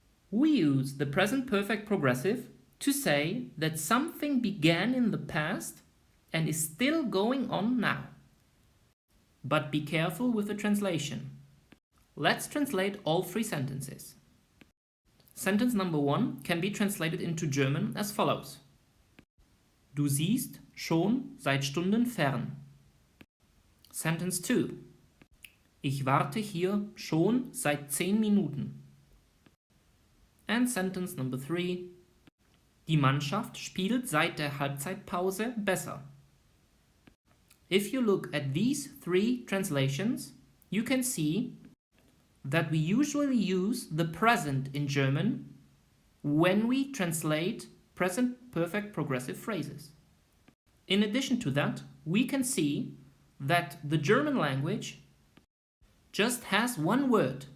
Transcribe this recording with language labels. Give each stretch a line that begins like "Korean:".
English: We use the present perfect progressive to say that something began in the past and is still going on now. But be careful with the translation. Let's translate all 3 sentences. Sentence number 1 can be translated into German as follows.
German: Du siehst schon seit Stunden fern.
English: Sentence 2.
German: Ich warte hier schon seit 10 Minuten.
English: And sentence number 3.
German: Die Mannschaft spielt seit der Halbzeitpause besser.
English: If you look at these 3 translations, you can see that we usually use the present in German when we translate present perfect progressive phrases. In addition to that, we can see that the German language just has one word